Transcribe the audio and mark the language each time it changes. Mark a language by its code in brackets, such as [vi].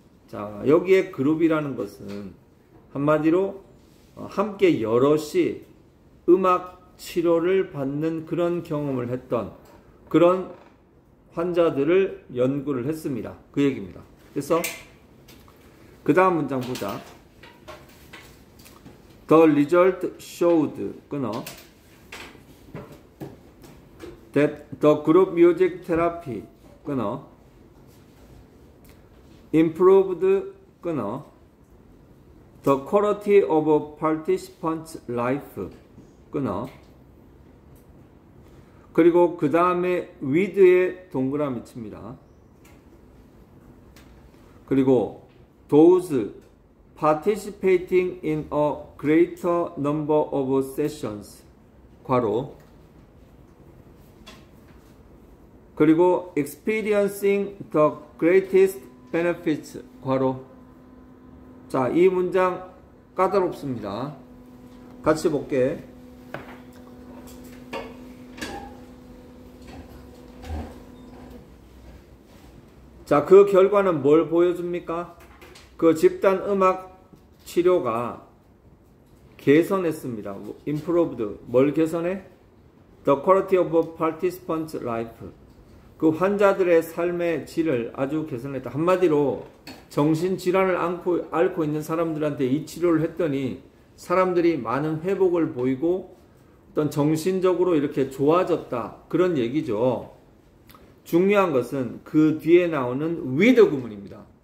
[ko] 자, 여기에 그룹이라는 것은 한마디로 함께 여럿이 음악 치료를 받는 그런 경험을 했던 그런 환자들을 연구를 했습니다. 그 얘기입니다. 그래서 그 다음 문장 보자. [en] The result showed [ko] 끊어 [en] that the group music therapy [ko] 끊어 [en] improved 끊어 the quality of participants' life 끊어 [ko] 그리고 그 다음에 with에 동그라미 칩니다. [en] 그리고 those participating in a greater number of sessions [ko] 괄호 그리고 [en] experiencing the greatest benefits [ko] 괄호. 자, 이 문장 까다롭습니다. 같이 볼게. 자, 그 결과는 뭘 보여줍니까? 그 집단 음악 치료가 개선했습니다. [en] improved. [ko] 뭘 개선해? [en] The quality of participants' life. [ko] 그 환자들의 삶의 질을 아주 개선했다. 한마디로 정신질환을 앓고 있는 사람들한테 이 치료를 했더니 사람들이 많은 회복을 보이고 어떤 정신적으로 이렇게 좋아졌다. 그런 얘기죠. 중요한 것은 그 뒤에 나오는 with 구문입니다.